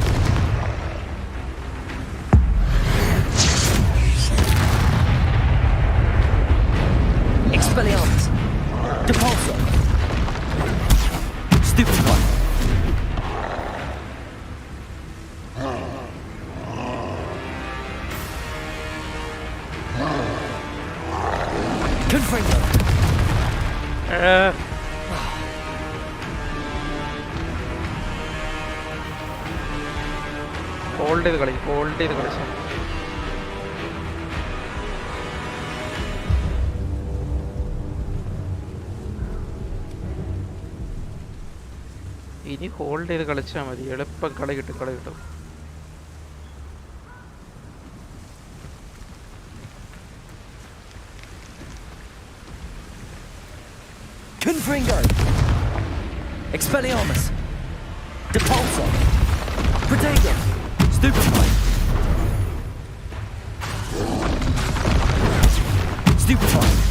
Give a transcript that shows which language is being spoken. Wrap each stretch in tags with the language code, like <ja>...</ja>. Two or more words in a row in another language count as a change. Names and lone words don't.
<la>Expelliarmus! Depulso! Stupefy! Confringo!</la> <ml>ഹോൾഡ് ചെയ്ത് കളിച്ചു. ഇനി ഹോൾഡ് ചെയ്ത് കളിച്ചാൽ മതി, എളുപ്പം കളി കിട്ടും.</ml> <la>Confringo! Expelliarmus! Depulso! Protego! Stupefy! Stupefy!</la>